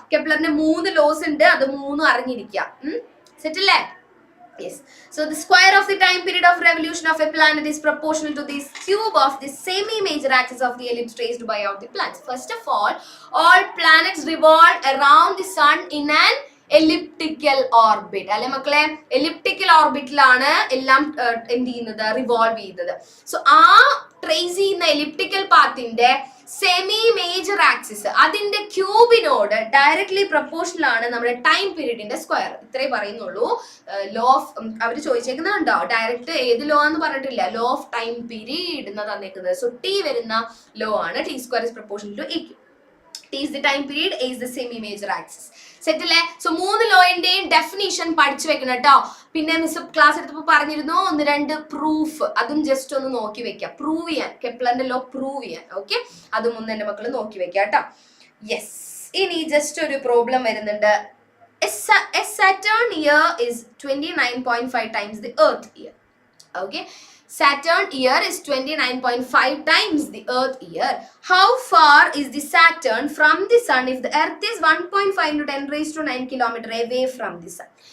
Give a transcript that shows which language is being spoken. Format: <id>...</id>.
<ml>കെപ്ലറിന്റെ 3 loss ഉണ്ട്, അത് 3 അറിഞ്ഞിരിക്കുക. സെറ്റ് അല്ലേ? Yes.</ml> <en>So the square of the time period of revolution of a planet is proportional to the cube of the semi-major axis of the ellipse traced by all the planets. First of all planets revolve around the sun in an elliptical orbit.</en> <ml>അല്ലെ മക്കളെ? Elliptical ഓർബിറ്റിലാണ് എല്ലാം എന്ത് ചെയ്യുന്നത്? Revolve ചെയ്യുന്നത്. So ആ trace ചെയ്യുന്ന elliptical പാത്തിന്റെ semi major axis അതിന്റെ ക്യൂബിനോട് directly proportional ആണ് നമ്മുടെ ടൈം പീരീഡിന്റെ സ്ക്വയർ. ഇത്രേ പറയുന്നുള്ളൂ. Law of our ചോദിച്ചേക്കുന്നുണ്ടോ? ഡയറക്റ്റ് ഏത് ലോ എന്ന് പറഞ്ഞിട്ടില്ല, ലോ ഓഫ് ടൈം പീരീഡ് എന്നാ തന്നേക്കുന്നത്. സോ ടി വരുന്ന ലോ ആണ്</ml> <en>T square is proportional to A. T is the time period, A is the semi-major axis.</en> <ml>Set അല്ലേ? So 3 ലോയിന്റെയും definition പഠിച്ചു വെക്കണം കേട്ടോ. പിന്നെ മിസ് ക്ലാസ് എടുത്തപ്പോൾ പറഞ്ഞിരുന്നു 1-2 പ്രൂഫ്, അതും ജസ്റ്റ് ഒന്ന് നോക്കി വെക്കാം. പ്രൂവ് ചെയ്യാൻ, കെപ്ലറിന്റെ ലോ പ്രൂവ് ചെയ്യാൻ. ഓക്കെ, അതും ഒന്ന് എന്റെ മക്കൾ നോക്കി വെക്കാം കേട്ടോ. യെസ്, ഇനി ജസ്റ്റ് ഒരു പ്രോബ്ലം വരുന്നുണ്ട്.</ml> <en>A Saturn year is 29.5 times the Earth year. Okay, Saturn year is 29.5 times the Earth year. How far is the Saturn from the Sun if the Earth is 1.5 to 10 raised to 9 kilometer away from the Sun?</en>